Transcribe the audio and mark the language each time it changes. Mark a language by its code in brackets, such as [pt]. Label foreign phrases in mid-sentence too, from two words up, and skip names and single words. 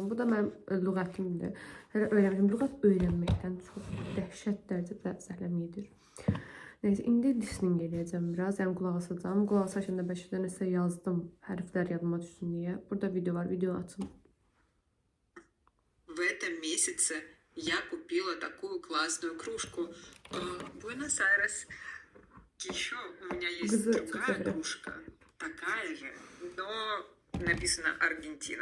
[az] Bu da mənim lüğətimdir. Hələ öyrənmişəm. Lüğət öyrənməkdən çox dəhşət dərəcədə zəhləm yedir. Neyse, indi listening eləyəcəm biraz. Yəni qulaq asacağım. Qulaq asarkən də bəlkə nəsə yazdım hərflər yadıma düşsün deyə. Burada video var. Video açın. [ru] В этом месяце я купила такую классную кружку. Буэнос-Айрес. Еще у меня есть Кызы другая цифры. кружка. Такая же, но написано Аргентина.